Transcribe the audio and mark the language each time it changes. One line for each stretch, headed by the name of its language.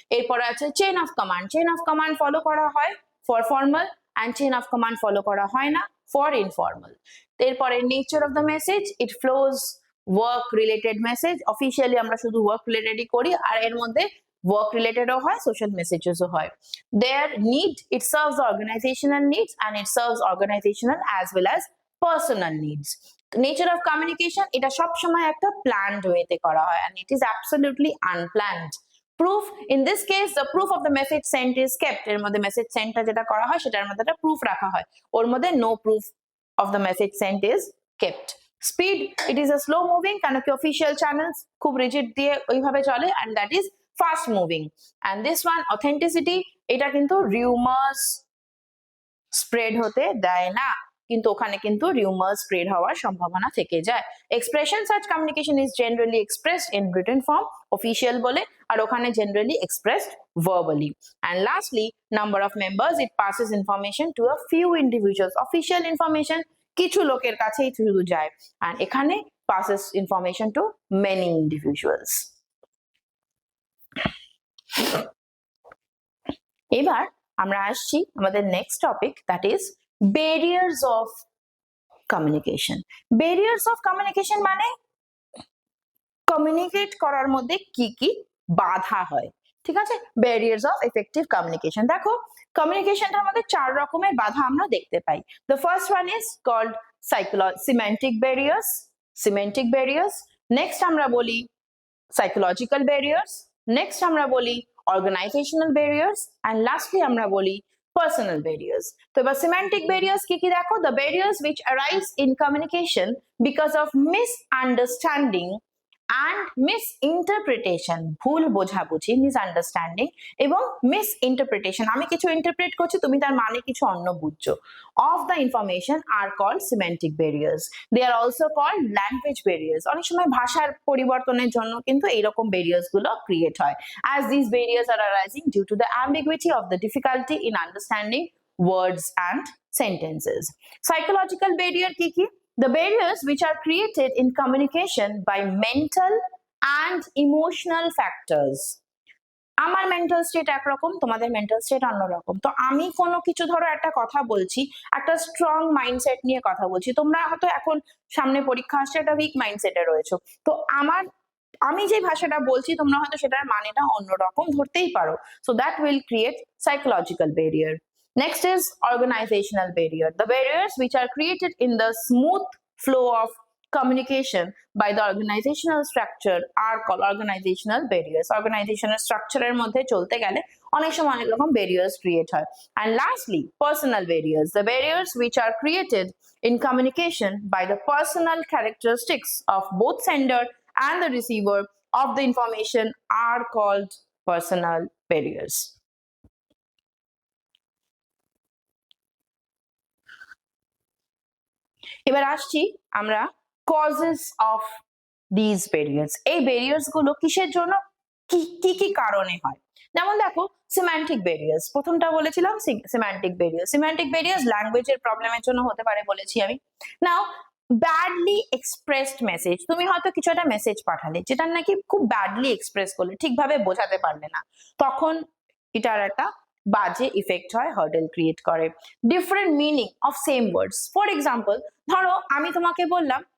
Bangla: এরপরে আছে
English: Chain of command. Chain of command follow করা হয় for formal and chain of command follow করা হয় না ফর ইনফর্মাল। এরপরে nature of the message, it flows work related message.
Bangla: Officially আমরা শুধু ওয়ার্ক রিলেটেডই করি, আর এর মধ্যে
English: work related হয়, social messages
Bangla: হয়।
English: Their need, it serves organizational needs and it serves organizational as well as personal needs. Nature of communication,
Bangla: এটা সব সময় একটা
English: planned way তে করা হয় and it is absolutely unplanned. Proof, in this case the proof of the message sent is kept.
Bangla: এর মধ্যে message সেন্টটা যেটা করা হয় সেটার মধ্যে একটা প্রুফ রাখা হয়, ওর মধ্যে
English: no proof of the message sent is kept. Speed, it is a slow moving,
Bangla: কেন কি official channels খুব rigid দিয়ে ওইভাবে চলে,
English: and that is fast moving. And this one,
Bangla: authenticity, এটা কিন্তু rumors spread হতে দেয় না, কিন্তু ওখানে কিন্তু rumors spread হওয়ার সম্ভাবনা থেকে যায়।
English: Expression, such communication is generally expressed in written form,
Bangla: official বলে, আর ওখানে
English: generally expressed verbally. And lastly, number of members, it passes information to a few individuals. Official information
Bangla: কিছু লোকের কাছেই শুধু যায়,
English: and এখানে passes information to many individuals.
Bangla: এবার আমরা আসছি আমাদের
English: Next topic, that is barriers of communication.
Bangla: Barriers of communication মানে কমিউনিকেট করার মধ্যে কি কি বাধা হয়, ঠিক আছে।
English: barriers of effective communication,
Bangla: দেখো কমিউনিকেশনটার মধ্যে 4 রকমের বাধা আমরা দেখতে পাই।
English: The first one is called semantic barriers. Semantic barriers,
Bangla: next আমরা বলি
English: Psychological barriers, next আমরা বলি organizational barriers, and lastly আমরা বলি personal barriers. তো এবার semantic barriers কি কি দেখো, the barriers which arise in communication because of misunderstanding and misinterpretation,
Bangla: ভুল বোঝাবুঝি,
English: misunderstanding এবং misinterpretation,
Bangla: আমি কিছু ইন্টারপ্রেট করছি তুমি তার মানে কিছু অন্য বুঝছো,
English: of the information are called semantic barriers. They are also called language barriers.
Bangla: অনেক সময় ভাষার পরিবর্তনের জন্য কিন্তু এইরকম barriers গুলো ক্রিয়েট হয়,
English: as these barriers are arising due to the ambiguity of the difficulty in understanding words and sentences. Psychological barrier
Bangla: কি কি,
English: the barriers which are created in communication by mental and emotional factors.
Bangla: আমার mental state একরকম, তোমাদের mental state অন্যরকম। তো আমি কোনো কিছু ধরো একটা কথা বলছি, একটা স্ট্রং মাইন্ডসেট নিয়ে কথা বলছি, তোমরা হয়তো এখন সামনে পরীক্ষা আসছে একটা উইক মাইন্ডসেটে রয়েছো, তো আমি যে ভাষাটা বলছি তোমরা হয়তো সেটার মানেটা অন্যরকম ধরতেই পারো,
English: so that will create psychological barrier. Next is organizational barrier. The barriers which are created in the smooth flow of communication by the organizational structure are called organizational barriers. Organizational structure
Bangla: এর মধ্যে চলতে গেলে অনেক সময় অনেক রকম barriers create হয়।
English: And lastly, personal barriers. The barriers which are created in communication by the personal characteristics of both sender and the receiver of the information are called personal barriers.
Bangla: এবার আসছি আমরা
English: causes of these barriers.
Bangla: এই barriers গুলো কিসের জন্য, কি কি কারণে হয়। যেমন দেখো semantic barriers, প্রথমটা বলেছিলাম semantic barriers. Semantic barriers ল্যাঙ্গুয়েজের প্রবলেমের জন্য হতে পারে বলেছি আমি।
English: now badly expressed message,
Bangla: তুমি হয়তো কিছু একটা মেসেজ পাঠালে যেটা নাকি খুব ব্যাডলি এক্সপ্রেস করলে, ঠিকভাবে বোঝাতে পারলে না, তখন এটার একটা বাজে ইফেক্ট হয়, হার্ডেল ক্রিয়েট করে।
English: different meaning of same words, for example
Bangla: ধরো আমি তোমাকে বললাম